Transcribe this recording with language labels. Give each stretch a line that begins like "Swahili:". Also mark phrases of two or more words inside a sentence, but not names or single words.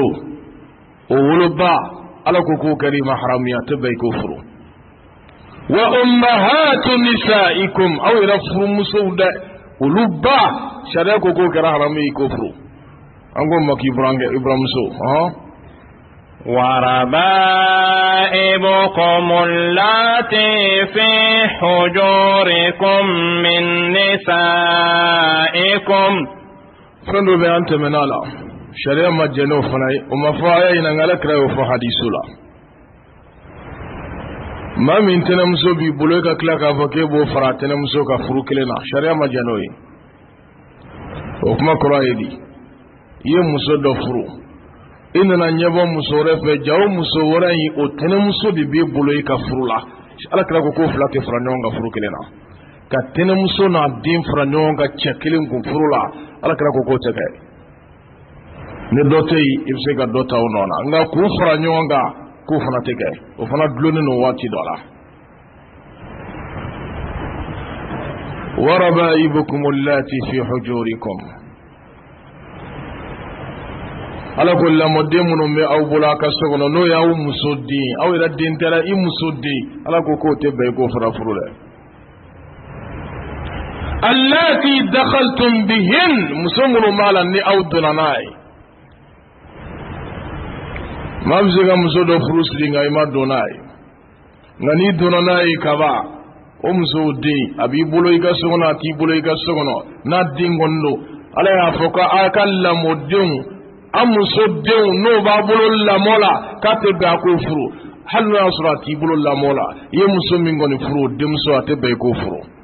Bambara: o wolo ba ala ko k'o kɛra i ma haramuya tɛ bɛɛ i k'o furu
Arabic: وأمهات نسائكم
Bambara: aw yɛrɛ furu musow dɛ olu ba sariya ko k'o kɛra haramu ye i k'o furu an ko ma k'i buramuso
Arabic: وربائبكم اللاتي في حجوركم من نسائكم
Bambara: fɛn dɔ bɛ an tɛmɛna la sariya ma jɛ n'o fana ye o ma fɔ a y'a ɲininka ala kira y'o fɔ hadisu la maa min tɛnɛmuso b'i bolo e ka tila k'a fɔ k'e b'o fara tɛnɛmuso ka furu kelen na sariya ma jɛ n'o ye o kuma kɔrɔ ye di i ye muso dɔ furu i nana ɲɛbɔ muso wɛrɛ fɛ ja o muso wɛrɛ in o tɛnɛmuso de b'e bolo i ka furu la ala kira ko k'o fila tɛ fara ɲɔgɔn kan furu kelen na ka tɛnɛmuso n'a den fara ɲɔgɔn kan cɛ kelen kun furu la ala kira ko k'o tɛ kɛ ni dɔ tɛ yen i bɛ se ka dɔ ta o nɔ na nka k'u fara ɲɔgɔn kan k'o fana tɛ kɛ o fana dulonnen don waati dɔ la
Arabic: وربائبكم اللاتي في حجوركم
Bambara: ala ko lamɔden minnu bɛ aw bolo a ka so kɔnɔ n'o y'aw muso den aw yɛrɛ den tɛra i muso den ala ko k'o tɛ bɛn i k'o fara furu dɛ
Arabic: اللاتي دخلتم بهن
Bambara: muso minnu b'a la ni aw donna n'a ye maa bɛ se ka muso dɔ furu siri nka i ma don n'a ye nka n'i donna n'a ye kaban o muso den a b'i bolo i ka so kɔnɔ a t'i bolo i ka so kɔnɔ n'a den kɔni don ala y'a fɔ ko a ka lamɔdenw a muso denw n'o b'a bolo lamɔ la k'a tɛ bɛn a k'o furu hali n'o y'a sɔrɔ a t'i bolo lamɔ la i ye muso min kɔni furu o denmuso a tɛ bɛn i k'o furu